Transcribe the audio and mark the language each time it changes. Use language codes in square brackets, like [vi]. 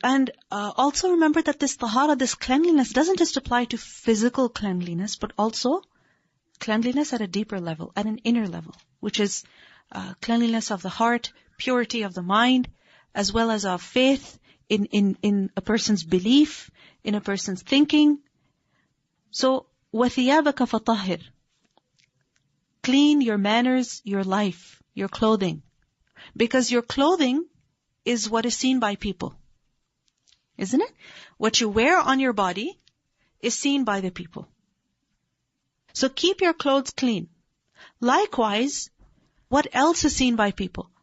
[en] And also remember that this tahara, this cleanliness, doesn't just apply to physical cleanliness, but also cleanliness at a deeper level, at an inner level, which is cleanliness of the heart, purity of the mind, as well as of faith in a person's belief, in a person's thinking. [ar] So, وَثِيَابَكَ فَطَهِّرْ. [en] Clean your manners, your life, your clothing. Because your clothing is what is seen by people. Isn't it? What you wear on your body is seen by the people. So keep your clothes clean. Likewise, what else is seen by people?